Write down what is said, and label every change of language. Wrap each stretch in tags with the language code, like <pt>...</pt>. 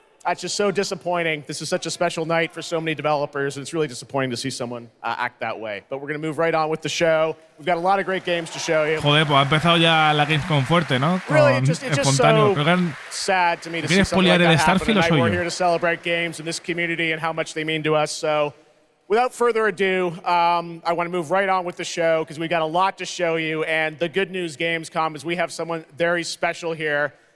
<en>That's just so disappointing. This is such a special night for so many developers, and it's really disappointing to see someone act that way. But we're going to move right on with the show. We've got a lot of great games to show you.</en> <es>Joder, pues ha empezado ya la Gamescom fuerte, ¿no? Con</es> <en>really, it's just</en> <es>espontáneo.</es> <en>so sad to me to see something like that happen tonight. We're here to celebrate games in this community and how much they mean to us. So, without further ado, I want to move right on with the show because we've got a lot to show you. And the good news, Gamescom, is we have someone very special here.</en>